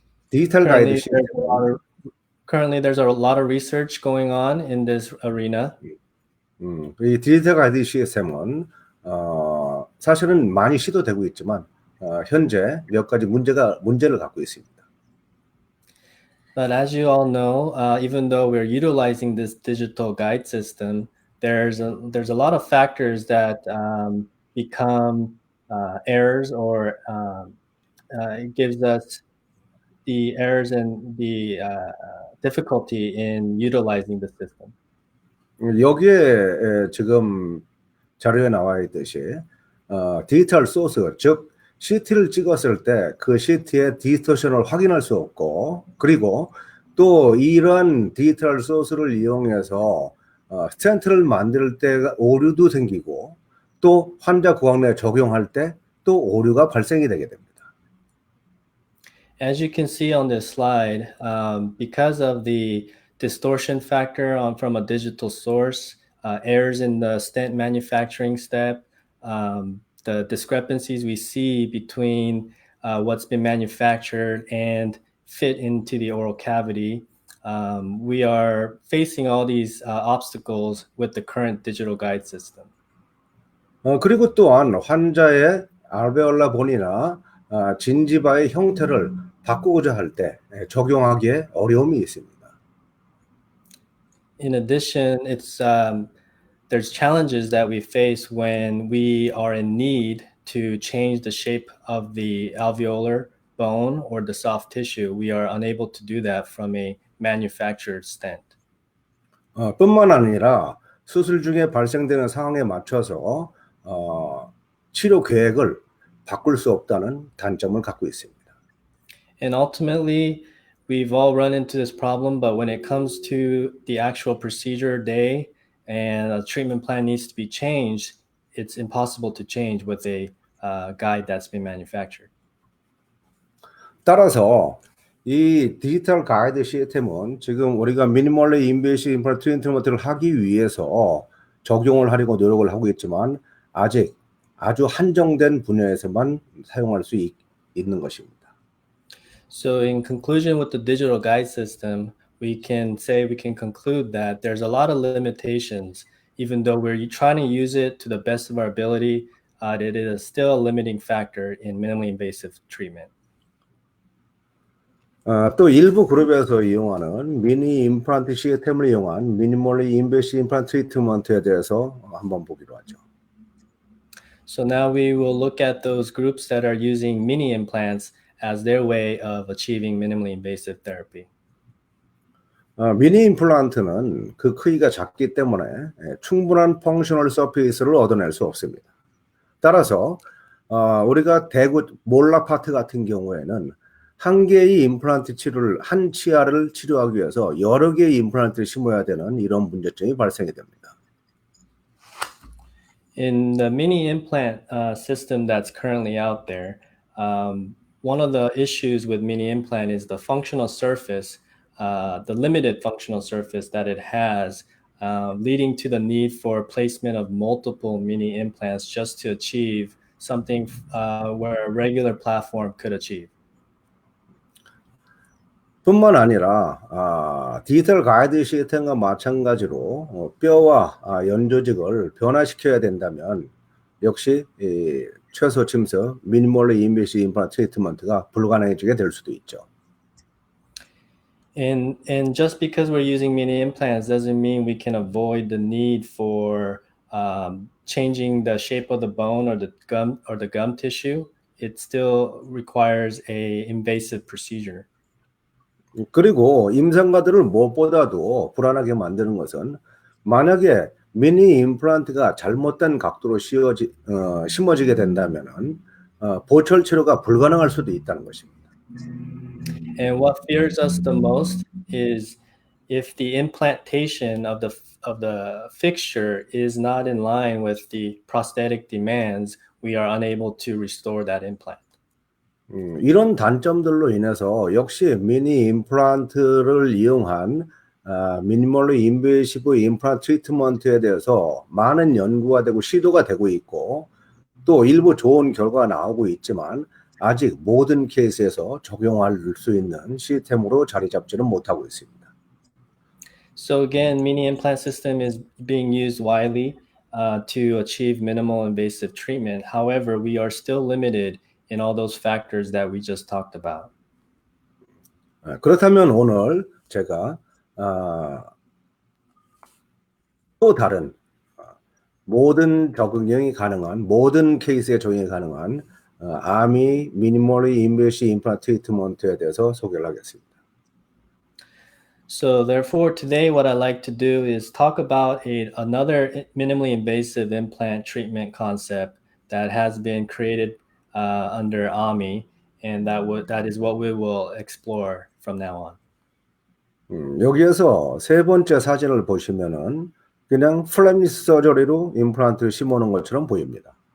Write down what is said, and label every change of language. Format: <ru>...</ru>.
<ko>디지털 가이드 시스템.</ko> <en>Currently, there's a lot of research going on in this arena.</en> <ko>이 디지털 가이드 시스템은 사실은 많이 시도되고 있지만 현재 몇 가지 문제를 갖고 있습니다.</ko> <en>But as you all know, even though we're utilizing this digital guide system, there's a lot of factors that become errors or it gives us the errors and the difficulty in utilizing the system.</en> <ko>여기에 지금 자료에 나와 있듯이 디지털 소스, 즉 CT를 찍었을 때 그 CT의 디스토션을 확인할 수 없고, 그리고 또 이러한 디지털 소스를 이용해서 스텐트를 만들 때 오류도 생기고, 또 환자 구강 내에 적용할 때 또 오류가 발생이 되게 됩니다.</ko> <en>As you can see on this slide, because of the distortion factor from a digital source, errors in the stent manufacturing step, the discrepancies we see between what's been manufactured and fit into the oral cavity, we are facing all these obstacles with the current digital guide system.</en> <ko>그리고 또한 환자의 알베올라 본이나 진지바의 형태를 바꾸고자 할 때 적용하기에 어려움이 있습니다.</ko> <en>In addition, there's challenges that we face when we are in need to change the shape of the alveolar bone or the soft tissue. We are unable to do that from a manufactured stent.</en> <ko>뿐만 아니라 수술 중에 발생되는 상황에 맞춰서 치료 계획을 바꿀 수 없다는 단점을 갖고 있습니다.</ko> <en>And ultimately, we've all run into this problem, but when it comes to the actual procedure day and a treatment plan needs to be changed, it's impossible to change with a guide that's been manufactured.</en> <ko>따라서 이 디지털 가이드 시스템은 지금 우리가 미니멀리 인베이시브 임플란트 트리트먼트를 하기 위해서 적용을 하려고 노력을 하고 있지만 아직 아주 한정된 분야에서만 사용할 수 있는 것입니다.</ko> <en>So in conclusion with the digital guide system, we can conclude that there's a lot of limitations. Even though we're trying to use it to the best of our ability, it is still a limiting factor in minimally invasive treatment.</en> <ko>또 일부 그룹에서 이용하는 미니 임플란트 시스템을 이용한 미니멀리 인베시브 임플란트 트리트먼트에 대해서 한번 보기로 하죠.</ko> <en>So now we will look at those groups that are using mini implants as their way of achieving minimally invasive therapy.</en> <ko>미니 임플란트는 그 크기가 작기 때문에 충분한 펑셔널 서페이스를 얻어낼 수 없습니다. 따라서 우리가 대구 몰라 파트 같은 경우에는 한 개의 임플란트 치료를 한 치아를 치료하기 위해서 여러 개의 임플란트를 심어야 되는 이런 문제점이 발생이 됩니다.</ko> <en>In the mini implant system that's currently out there, one of the issues with mini implant is the functional surface, the limited functional surface that it has, leading to the need for placement of multiple mini implants just to achieve something where a regular platform could achieve.</en> <ko>뿐만 아니라 디지털 가이드 시스템과 마찬가지로 뼈와 연조직을 변화시켜야 된다면 역시 최소 침습 미니멀리 인베시브 임플란트 트리트먼트가 불가능해지게 될 수도 있죠.</ko> <en>And just because we're using mini implants doesn't mean we can avoid the need for changing the shape of the bone or the gum tissue. It still requires a invasive procedure.</en> <ko>그리고 임상가들을 무엇보다도 불안하게 만드는 것은 만약에 미니 임플란트가 잘못된 각도로 심어지게 된다면 보철 치료가 불가능할 수도 있다는 것입니다.</ko> <en>And what fears us the most is if the implantation of the fixture is not in line with the prosthetic demands, we are unable to restore that implant.</en> <ko>이런 단점들로 인해서 역시 미니 임플란트를 이용한 미니멀리 인베이시브 임플란트 트리트먼트에 대해서 많은 연구가 되고 시도가 되고 있고 또 일부 좋은 결과가 나오고 있지만 아직 모든 케이스에서 적용할 수 있는 시스템으로 자리 잡지는 못하고 있습니다.</ko> <en>So again, mini implant system is being used widely to achieve minimal invasive treatment. However, we are still limited in all those factors that we just talked about.</en> <ko>그렇다면 오늘 제가 또 다른 모든 적응이 가능한 모든 케이스에 적용이 가능한 AMII Minimally Invasive Implant Treatment에 대해서 소개를 하겠습니다.</ko> <en>So therefore, today what I'd like to do is talk about another minimally invasive implant treatment concept that has been created under AMII, and that is what we will explore from now on.</en> <ko>여기에서 세 번째 사진을 보시면은 그냥 플랫니스 서저리로 임플란트를 심어놓은 것처럼 보입니다.</ko>